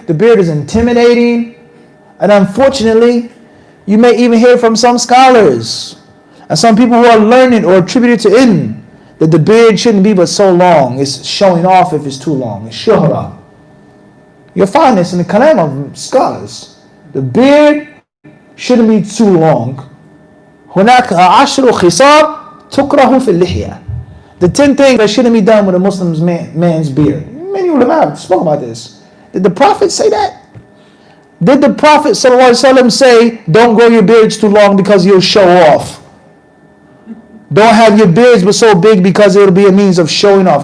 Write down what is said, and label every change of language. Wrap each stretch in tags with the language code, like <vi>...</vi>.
<en>The beard is intimidating. And unfortunately, you may even hear from some scholars and some people who are learned or attributed to ilm that the beard shouldn't be but so long. It's showing off if it's too long. It's shuhra. You'll find this in the kalam of scholars. The beard shouldn't be too long.</en> <ar>هناك 10 خصال تكره في اللحية.</ar> <en>The 10 things that shouldn't be done with a Muslim's man's beard. Many ulama have spoken about this. Did the Prophet say that? Did the Prophet ﷺ say, don't grow your beards too long because you'll show off? Don't have your beards but so big because it'll be a means of showing off.</en>